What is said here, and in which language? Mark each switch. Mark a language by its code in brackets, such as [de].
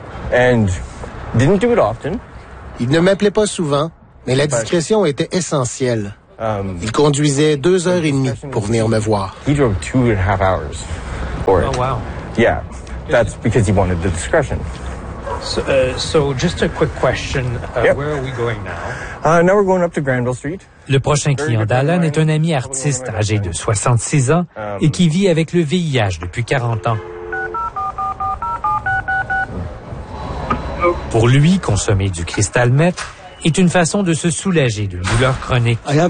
[fr] Il ne m'appelait pas souvent, mais la discrétion était essentielle. Il conduisait 2h30 pour venir me voir. [en] He drove 2.5 hours for it. Oh, wow. Yeah, that's because he wanted the discretion. So just a quick question. Yep. Where are we going now? Now we're going up to Granville Street. [fr] Le prochain client d'Alan est un ami artiste âgé de 66 ans et qui vit avec le VIH depuis 40 ans. Pour lui, consommer du cristal meth est une façon de se soulager d'une douleur chronique.